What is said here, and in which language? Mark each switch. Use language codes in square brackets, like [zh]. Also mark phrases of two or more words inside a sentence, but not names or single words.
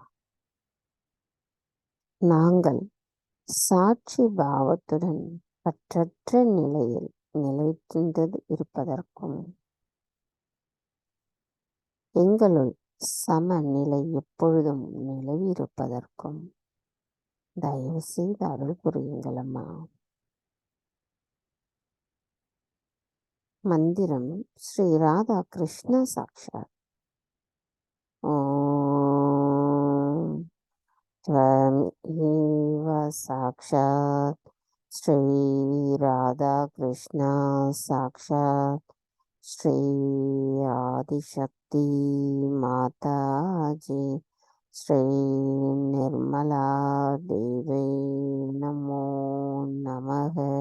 [ta] நாங்கள் சாட்சி பாவத்துடன் பற்றற்ற நிலையில் நிலைத்திருந்தது இருப்பதற்கும் எங்களுள் சமநிலை எப்பொழுதும் நிலவி இருப்பதற்கும் தயவு செய்து அருள் புரியுங்கள் அம்மா. மந்திரம் ஸ்ரீ ராதா கிருஷ்ண சாக்ஷாத். [sa] ஓம் त्वमेव साक्षात् श्री राधा कृष्ण साक्षात् श्री आदिशक्ति माता जी श्री निर्मला देवी नमो नमः.